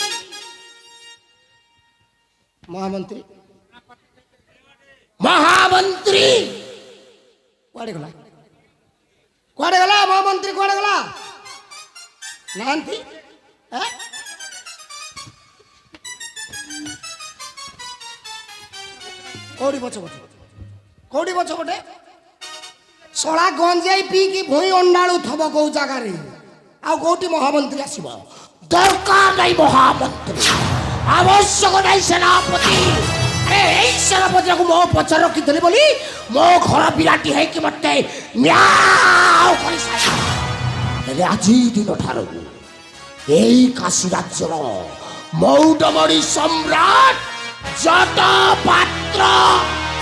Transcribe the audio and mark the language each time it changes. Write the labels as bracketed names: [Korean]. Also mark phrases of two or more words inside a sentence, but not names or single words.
[Odia] ମହାମନ୍ତ୍ରୀ ମହାମନ୍ତ୍ରୀ କୁଆଡ଼େ ଗଲା କୁଆଡ଼େ ଗଲା ମହାମନ୍ତ୍ରୀ କୁଆଡ଼େ ଗଲା ନାହାନ୍ତି କୋଟି ବଛ ବଛ କୋଟି ବଛ ଗୋଟେ ଶଳା ଗଞ୍ଜେଇ ପିଇକି ଭୁଇଁ ଅଣ୍ଡାଳୁ ଥବ କୋଉ ଜାଗାରେ ଆଉ କୋଉଠି ମହାମନ୍ତ୍ରୀ ଆସିବ ଦରକାର ନାହିଁ ମହାମନ୍ତ୍ରୀ ଆବଶ୍ୟକ ନାହିଁ ସେନାପତି ଆରେ ଏଇ ସେନାପତିକୁ ମୋ ପଛରେ ରଖିଥିଲି ବୋଲି ମୋ ଘର ବିରାଟି ହେଇକି ମତେ ନ୍ୟାୟ କରିସାରିଲା ହେଲେ ଆଜି ଦିନ ଠାରୁ ଏଇ କାଶୀ ରାଜ୍ୟର ମୌଡମଣି ସମ୍ରାଟ ଯତ ପାତ୍ର